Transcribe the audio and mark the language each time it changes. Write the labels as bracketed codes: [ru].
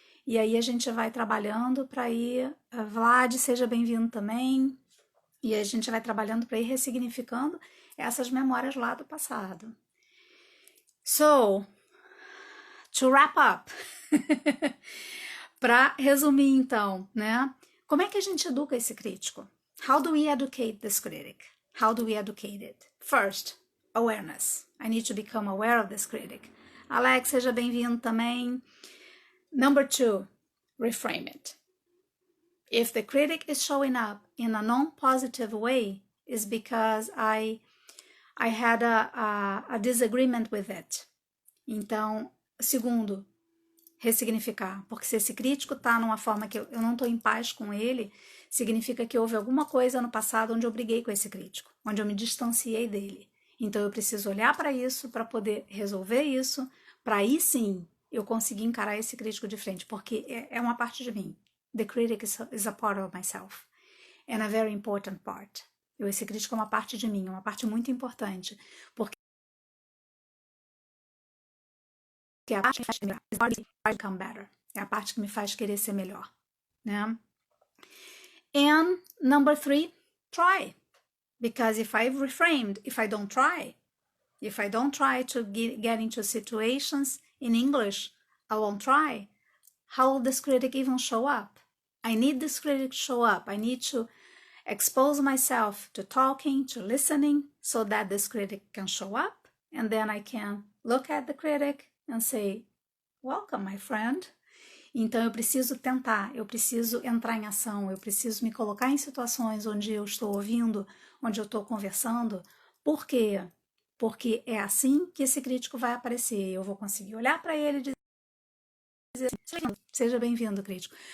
[pt] E aí a gente vai trabalhando para ir... Vlad, seja bem-vindo também. E a gente vai trabalhando para ir ressignificando essas memórias lá do passado. [en] So, to wrap up. [pt] Para resumir então, né? Como é que a gente educa esse crítico? [en] How do we educate this critic? How do we educate it? First, awareness. I need to become aware of this critic. [pt] Alex, seja bem-vindo também. [en] Number 2, reframe it. If the critic is showing up in a non-positive way, it's because I had a disagreement with it. [pt] Então, segundo, ressignificar. Porque se esse crítico está numa forma que eu não estou em paz com ele, significa que houve alguma coisa no passado onde eu briguei com esse crítico, onde eu me distanciei dele. Então, eu preciso olhar para isso, para poder resolver isso, para aí sim eu conseguir encarar esse crítico de frente, porque é uma parte de mim. [en] The critic is a part of myself, and a very important part. [pt] Esse crítico é uma parte de mim, uma parte muito importante, porque é a parte que me faz [en] become better, [pt] é a parte que me faz querer ser melhor, né? [en] And number 3, try, because if I've reframed, if I don't try to get into situations in English, I won't try. How will this critic even show up? I need this critic to show up. I need to expose myself to talking, to listening, so that this critic can show up. And then I can look at the critic and say, welcome, my friend. [pt] Então eu preciso tentar, eu preciso entrar em ação, eu preciso me colocar em situações onde eu estou ouvindo, onde eu estou conversando. Por quê? Porque é assim que esse crítico vai aparecer. Eu vou conseguir olhar para ele e dizer, seja bem-vindo, crítico.